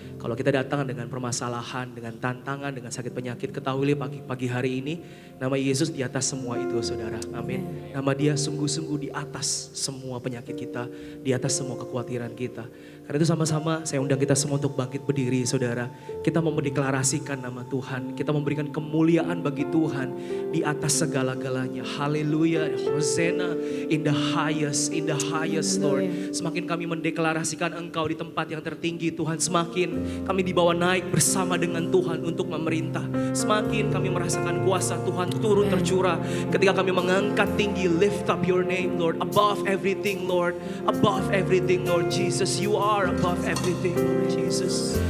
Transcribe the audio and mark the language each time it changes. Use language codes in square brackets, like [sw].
[id] Kalau kita datang dengan permasalahan, dengan tantangan, dengan sakit penyakit, ketahuilah pagi hari ini nama Yesus di atas semua itu saudara. Amin. Nama dia sungguh-sungguh di atas semua penyakit kita, di atas semua kekhawatiran kita. Karena itu sama-sama saya undang kita semua untuk bangkit berdiri saudara. Kita mau mendeklarasikan nama Tuhan. Kita memberikan kemuliaan bagi Tuhan di atas segala-galanya. Haleluya. [en] Hosanna in the highest Lord. [id] Semakin kami mendeklarasikan Engkau di tempat yang tertinggi Tuhan, semakin kami dibawa naik bersama dengan Tuhan untuk memerintah. Semakin kami merasakan kuasa Tuhan turun tercurah ketika kami mengangkat tinggi, [en] lift up your name Lord, above everything Lord, above everything Lord Jesus, you are above everything Lord Jesus.